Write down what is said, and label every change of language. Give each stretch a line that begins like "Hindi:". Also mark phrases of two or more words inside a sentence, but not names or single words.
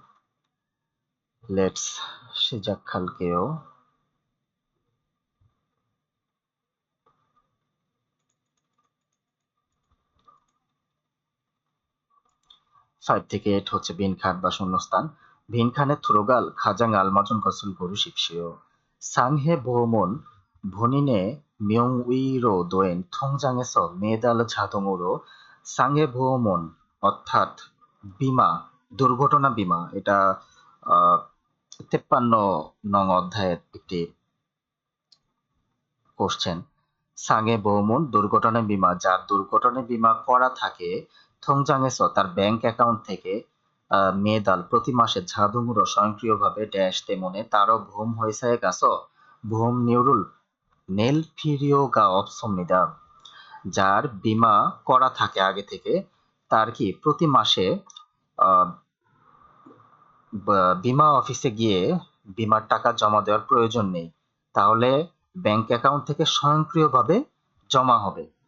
Korean: লেটস 시작할게요।
Bangla: 5 থেকে 8 হচ্ছে 빈칸 বা শূন্যস্থান।
Korean: 빈칸에 들어갈 가장 알맞은 것을 고르십시오. 상해 보험은 본인의 명의로 놓인 통장에서 매달 자동으로 상해 보험은
Bangla: অর্থাৎ বীমা, দুর্ঘটনা বীমা, এটা 53 নং অধ্যায়ের একটি কোশ্চেন।
Korean: 상해 보험은
Bangla: দুর্ঘটনা বীমা, যার দুর্ঘটনা বীমা করা থাকে
Korean: 통장에서
Bangla: তার ব্যাংক অ্যাকাউন্ট থেকে
Korean: 매달
Bangla: প্রতি মাসে
Korean: 자동으로
Bangla: স্বয়ংক্রিয়ভাবে ড্যাশ
Korean: 때문에 따로 보험 회사에 가서 보험료를 낼 필요가 없습니다.
Bangla: যার বীমা করা থাকে আগে থেকে তার কি প্রতি মাসে বীমা অফিসে গিয়ে বীমার টাকা জমা দেওয়ার প্রয়োজন নেই, তাহলে ব্যাংক অ্যাকাউন্ট থেকে স্বয়ংক্রিয়ভাবে জমা হবে।